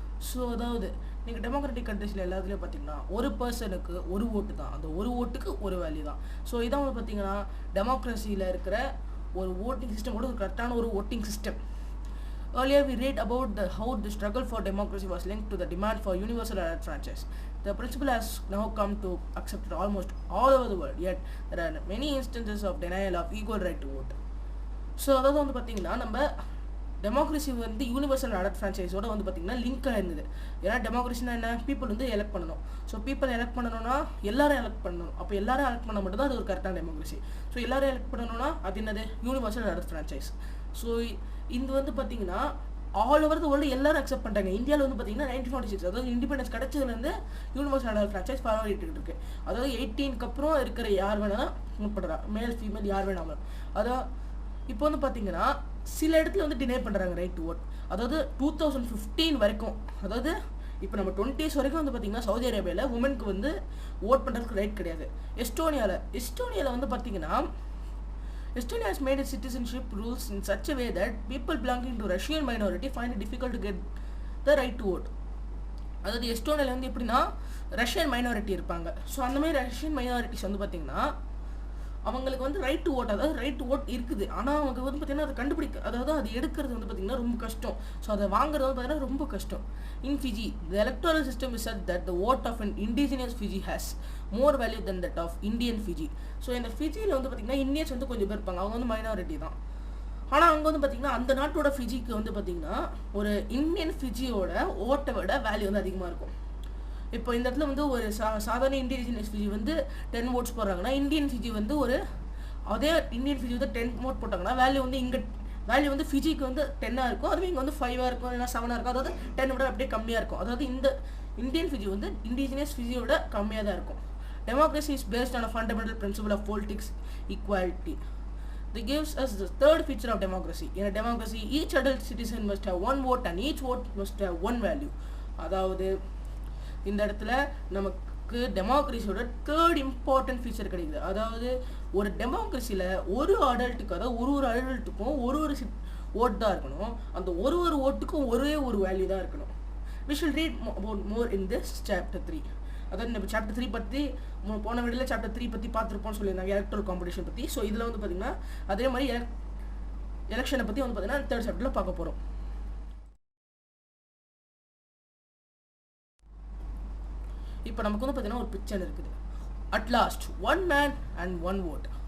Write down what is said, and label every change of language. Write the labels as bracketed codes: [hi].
[ta] So அதாவது நீங்கள் democratic கண்ட்ரீஸில் எல்லாத்துலேயும் பார்த்தீங்கன்னா ஒரு பர்சனுக்கு ஒரு ஓட்டு தான், அந்த ஒரு ஓட்டுக்கு ஒரு வேல்யூ தான். ஸோ இதான் வந்து பார்த்தீங்கன்னா டெமோக்ரஸியில் இருக்கிற ஒரு ஓட்டிங் சிஸ்டம் கூட ஒரு கரெக்டான ஒரு voting system. [en] Earlier we read about how the struggle for democracy was linked to the demand for universal electoral franchise. The principle has now come to accepted almost all over the world, yet there are many instances of denial of equal right to vote. [ta] So அதாவது வந்து பார்த்தீங்கன்னா நம்ம democracy வந்து universal elect ஃப்ரான்ச்சைஸோட வந்து பார்த்தீங்கன்னா link ஆயிருந்தது. ஏன்னா டெமோக்ரஸினா என்ன, people வந்து எலெக்ட் பண்ணணும். ஸோ பீப்புள் எலெக்ட் பண்ணணும்னா எல்லாரும் எலெக்ட் பண்ணணும். அப்போ எல்லாரும் எலெக்ட் பண்ண மட்டும் தான் அது ஒரு கரெக்டான டெமோக்ரஸி. ஸோ எல்லாரும் எலெக்ட் பண்ணணும்னா அது என்னது, யூனிவர்சல் எலக்ட் ஃப்ரான்ச்சைஸ். ஸோ இது வந்து பார்த்தீங்கன்னா [en] all over the world [ta] எல்லாரும் அக்செப்ட் பண்ணிட்டாங்க. இந்தியாவில் வந்து பார்த்தீங்கன்னா 1946 அதாவது independence கிடைச்சதுலேருந்து universal elect franchise forward இருக்கு. அதாவது 18க்கு அப்புறம் இருக்கிற யார் வேணாலும் முற்படுறா, மேல் ஃபீமேல் யார் வேணாலும். அதான் இப்போ வந்து பார்த்தீங்கன்னா சில இடத்துல வந்து டினை பண்ணுறாங்க ரைட் டு ஓட். அதாவது 2015 வரைக்கும், அதாவது இப்போ நம்ம 20s வரைக்கும் வந்து பார்த்தீங்கன்னா சவுதி அரேபியாவில் உமனுக்கு வந்து ஓட் பண்ணுறதுக்கு ரைட் கிடையாது. எஸ்டோனியாவில் வந்து பார்த்தீங்கன்னா [en] Estonia has made its citizenship rules in such a way that people belonging to Russian minority find it difficult to get the right to vote. [ta] அதாவது எஸ்டோனியாவில் வந்து எப்படின்னா ரஷ்யன் மைனாரிட்டி இருப்பாங்க. ஸோ அந்த மாதிரி ரஷ்யன் மைனாரிட்டிஸ் வந்து பார்த்தீங்கன்னா அவங்களுக்கு வந்து ரைட் டு ஓட், அதாவது ரைட் டு ஓட் இருக்குது. ஆனால் அவங்க வந்து பார்த்தீங்கன்னா அதை கண்டுபிடிக்க, அதாவது அது எடுக்கிறது வந்து பார்த்தீங்கன்னா ரொம்ப கஷ்டம். ஸோ அதை வாங்குறது வந்து பார்த்தீங்கன்னா ரொம்ப கஷ்டம். [en] In Fiji the electoral system is such that the vote of an indigenous Fiji has more value than that of Indian Fiji. [ta] So இந்த ஃபிஜியில் வந்து பார்த்தீங்கன்னா இந்தியன்ஸ் வந்து கொஞ்சம் பேர் இருப்பாங்க, அவங்க வந்து மைனாரிட்டி தான். ஆனால் அவங்க வந்து பார்த்தீங்கன்னா அந்த நாட்டோட ஃபிஜிக்கு வந்து பார்த்தீங்கன்னா ஒரு இந்தியன் ஃபிஜியோட ஓட்டை விட வேல்யூ வந்து அதிகமாக இருக்கும். இப்போ இந்த இடத்துல வந்து ஒரு சாதாரண இண்டிஜினியஸ் ஃபிஜி வந்து 10 votes போடுறாங்கன்னா இந்தியன் ஃபிஜி வந்து ஒரு அதே இந்தியன் ஃபிஜி வந்து 10 vote போட்டாங்கன்னா வேல்யூ வந்து இங்கே வேல்யூ வந்து ஃபிஜிக்கு வந்து 10 இருக்கும், அதுவே இங்கே வந்து 5 இருக்கும், இல்லைனா 7 இருக்கும். அதாவது 10 விட அப்படியே கம்மியாக இருக்கும். அதாவது இந்த இந்தியன் ஃபிஜி வந்து இண்டிஜினியஸ் ஃபிஜியோட கம்மியாக தான் இருக்கும். [en] Democracy is based on a fundamental principle of politics equality. That gives us the third feature of democracy. In a democracy, each adult citizen must have one vote and each vote must have one value. [ta] அதாவது இந்த இடத்துல நமக்கு டெமோக்ரஸியோட third important feature கிடைக்குது. அதாவது ஒரு டெமோக்ரஸியில் ஒரு அடல்ட்டுக்கு, அதாவது ஒரு அடல்ட்டுக்கும் ஒரு ஓட் தான் இருக்கணும். அந்த ஒரு ஓட்டுக்கும் ஒரே ஒரு வேல்யூ தான் இருக்கணும். [en] We shall read about more in this chapter 3. [ta] அதாவது நம்ம சாப்டர் 3 பற்றி போன வீடியோவில் சாப்டர் 3 பற்றி பார்த்துருப்போம்னு சொல்லியிருந்தாங்க, எலக்ட்ரல் காம்படிஷன் பற்றி. ஸோ இதில் வந்து பார்த்திங்கன்னா அதே மாதிரி எலெக்ஷனை பற்றி வந்து பார்த்திங்கன்னா தேர்ட் சாப்டரில் பார்க்க போகிறோம். இப்போ நமக்கு வந்து பார்த்தீங்கன்னா ஒரு பிக்சர் இருக்குது. [en] At last one man and one vote.